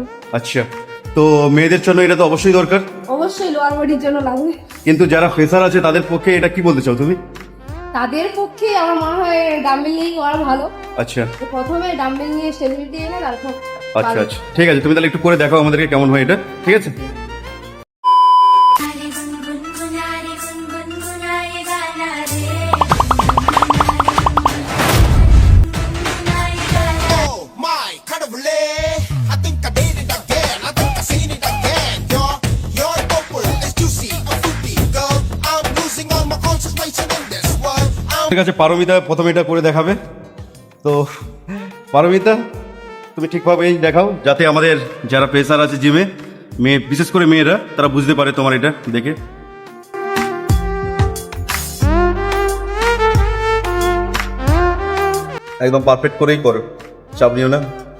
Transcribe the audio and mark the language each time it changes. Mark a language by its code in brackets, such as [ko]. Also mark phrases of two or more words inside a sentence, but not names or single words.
[bn] আচ্ছা, তো মেয়েদের জন্য এটা তো অবশ্যই দরকার, অবশ্যই লোয়ার বডির জন্য লাগবে। কিন্তু যারা ফ্রেশার আছে তাদের পক্ষে এটা কি বলতে চাও তুমি? তাদের পক্ষে আমার মনে হয় ডাম্বেল নিয়ে করা ভালো। আচ্ছা তো প্রথমে ডাম্বেল নিয়ে স্টেবিলিটি এনে তারপর আচ্ছা আচ্ছা, ঠিক আছে, তুমি তাহলে একটু করে দেখাও আমাদেরকে কেমন হয় এটা, ঠিক আছে? [hi] अरे गुनगुनारे गुनगुनाए गाना रे गुनगुनाए गाना [en] Oh my, carnival! I think I did it again. I think I seen it again. You're purple, it's juicy, I'm fruity, girl. I'm losing all my concentration in this world. [bn] ঠিক আছে, পারমিতা প্রথমে এটা করে দেখাবে। তো পারমিতা, তুমি ঠিকভাবেই দেখাও যাতে আমাদের যারা প্রেসার আছে জিমে, মেয়ে বিশেষ করে মেয়েরা, তারা বুঝতে পারে তোমার এটা দেখে। একদম পারফেক্ট করেই করো, চাপ নিও না।